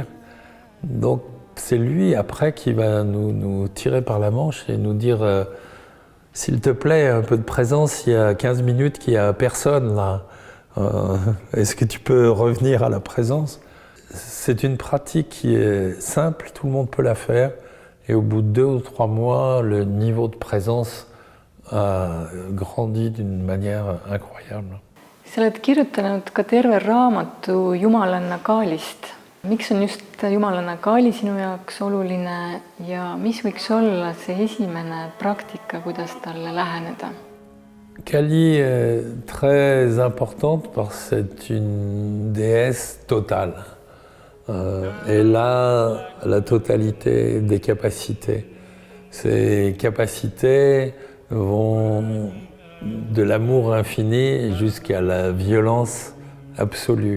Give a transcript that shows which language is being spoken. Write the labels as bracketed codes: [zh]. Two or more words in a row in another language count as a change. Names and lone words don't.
[fr] Donc c'est lui, après, qui va nous tirer par la manche et nous dire s'il te plaît, un peu de présence, il y a 15 minutes qu'il n'y a personne là. Est-ce que tu peux revenir à la présence? C'est une pratique qui est simple, tout le monde peut la faire. Et au bout de 2 ou 3 mois, le niveau de présence a grandi d'une manière incroyable. [et] Sa oled kirjutanud ka terve raamatu Jumalanna kaalist. Miks on just Jumalanna kaali sinu jaoks oluline ja mis võiks olla see esimene praktika, kuidas talle läheneda? [fr] Kali est très importante parce que c'est une déesse totale. Elle a la totalité des capacités. Ces capacités vont de l'amour infini jusqu'à la violence absolue.